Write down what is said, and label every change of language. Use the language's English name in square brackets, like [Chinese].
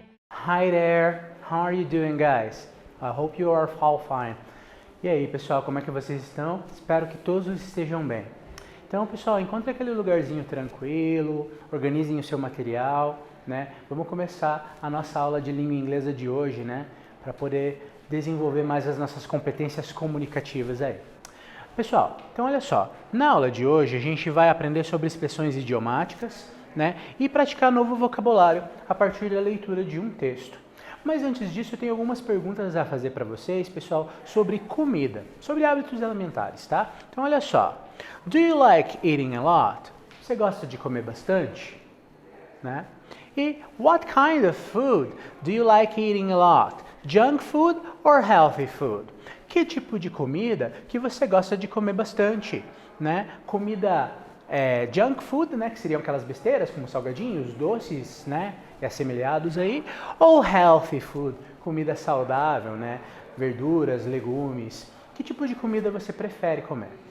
[English] Hi there, how are you doing, guys? I hope you are all fine. [Portuguese] E aí, pessoal, como é que vocês estão? Espero que todos estejam bem. Então, pessoal, encontre aquele lugarzinho tranquilo, organizem o seu material, né? Vamos começar a nossa aula de língua inglesa de hoje, né? Para poder desenvolver mais as nossas competências comunicativas aí. Pessoal, então olha só, na aula de hoje a gente vai aprender sobre expressões idiomáticas, né? E praticar novo vocabulário a partir da leitura de um texto. Mas antes disso, eu tenho algumas perguntas a fazer para vocês, pessoal, sobre comida, sobre hábitos alimentares, tá? Então, olha só. [English] Do you like eating a lot? [Portuguese] Você gosta de comer bastante? Né? E [English] what kind of food do you like eating a lot? Junk food or healthy food? [Portuguese] Que tipo de comida que você gosta de comer bastante? Né? Comida junk food, né? Que seriam aquelas besteiras como salgadinhos, doces, né? E assemelhados aí, ou healthy food, comida saudável, né? Verduras, legumes. Que tipo de comida você prefere comer?